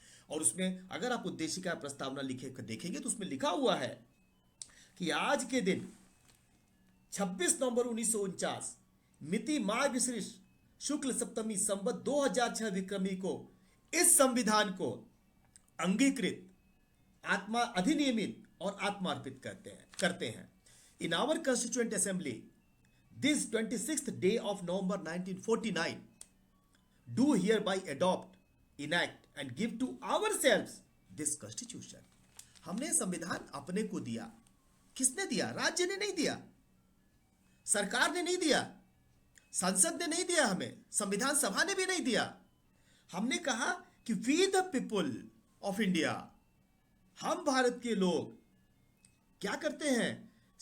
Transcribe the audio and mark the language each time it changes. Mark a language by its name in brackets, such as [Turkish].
[Hindi] और उसमें अगर आप उद्देशिका प्रस्तावना लिखे देखेंगे तो उसमें लिखा हुआ है कि आज के दिन 26 नवंबर 1949 मिति माह विश्रिष शुक्ल सप्तमी संवत 2006 विक्रमी को इस संविधान को अंगीकृत, आत्मा अधिनियमित और आत्मार्पित करते हैं। [English] In our Constituent Assembly, this 26th day of November 1949, do hereby adopt, enact and give to ourselves this Constitution. [Hindi] हमने संविधान अपने को दिया। किसने दिया? राज्य ने नहीं दिया, सरकार ने नहीं दिया, संसद ने नहीं दिया, हमें संविधान सभा ने भी नहीं दिया। हमने कहा कि [English] we the people of India, [Hindi] हम भारत के लोग क्या करते हैं?